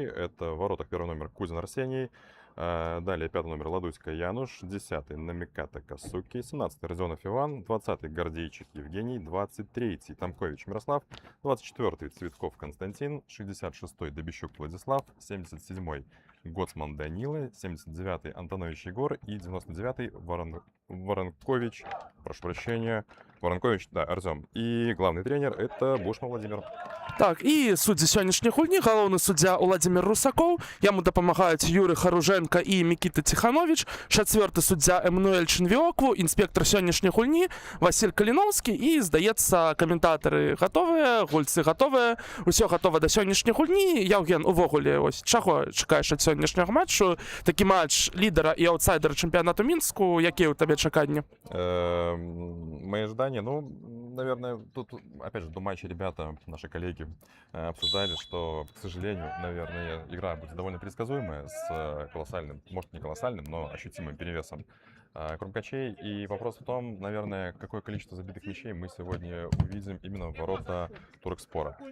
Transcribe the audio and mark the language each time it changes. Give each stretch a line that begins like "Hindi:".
Russian: Это в воротах первый номер Кузин Арсений, далее пятый номер Ладуська Януш, 10-й Намиката Касуки, 17-й Родионов Иван, 20-й Гордейчик Евгений, 23-й Тамкович Мирослав, 24-й Цветков Константин, 66-й Добищук Владислав, 77-й Гоцман Данила, 79-й Антонович Егор и 99-й Воронкович, прошу прощения, Воронкович, да, Артем. И главный тренер это Бушман Владимир.
Belarusian: Так, і суддзі сённяшняй гульні, галоўны суддзя Владимир Русакоў, яму дапамагаюць Юры Харуженко і Микита Тиханович, 4-й суддзя Эммануэль Чынвіокву, інспектор сённяшняй гульні Василь Каліноўскі, і, здаецца, каментатары гатовыя, гульцы гатовыя, усё гатова да сённяшняй гульні. Яўген, увогуле, ось, чаго чакаеш ад сённяшняга матчу? Такі матч лідара і аўтсайдера чэмпіянату Мінску, якія ў табе чаканні?
Russian: Мои ожидания, ну, наверное, тут, опять же, до матча ребята, наши коллеги, обсуждали, что, к сожалению, наверное, игра будет довольно предсказуемая, с колоссальным, может не колоссальным, но ощутимым перевесом Крумкачей. И вопрос в том, наверное, какое количество забитых мячей мы сегодня увидим именно в ворота Туркспора.